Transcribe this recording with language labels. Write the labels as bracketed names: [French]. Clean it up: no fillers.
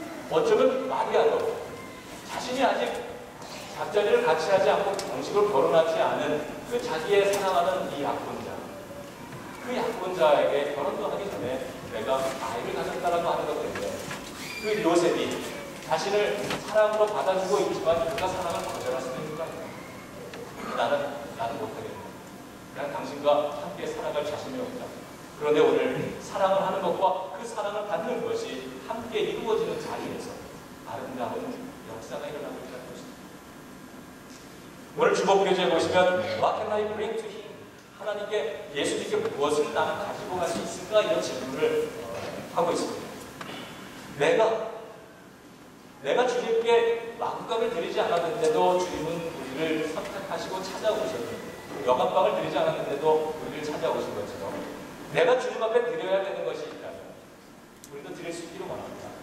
[Korean] 어쩌면 마리아도 자신이 아직 잠자리를 같이 하지 않고 정식으로 결혼하지 않은 그 자기의 사랑하는 이 약혼자, 그 약혼자에게 결혼도 하기 전에 내가 아이를 가졌다라고 하는 것 때문에 그 요셉이 자신을 사랑으로 받아주고 있지만 그가 사랑을 거절할 수도 있는 거 아니야. 나는 못하겠네. 난 당신과 함께 살아갈 자신이 없다. 그런데 오늘 사랑을 하는 것과 그 사랑을 받는 것이 함께 이루어지는 자리에서 아름다운 역사가 일어나고 있다는 것입니다. 오늘 주복교제에 보시면 [English] What can I bring to him? [Korean] 하나님께 예수님께 무엇을 나는 가지고 갈 수 있을까? 이런 질문을 하고 있습니다. 내가 주님께 마구값을 드리지 않았는데도 주님은 우리를 선택하시고 찾아오셨는데 여간방을 드리지 않았는데도 우리를 찾아오신 것처럼 내가 주님 앞에 드려야 되는 것이 있다면 우리도 드릴 수 있기를 원합니다.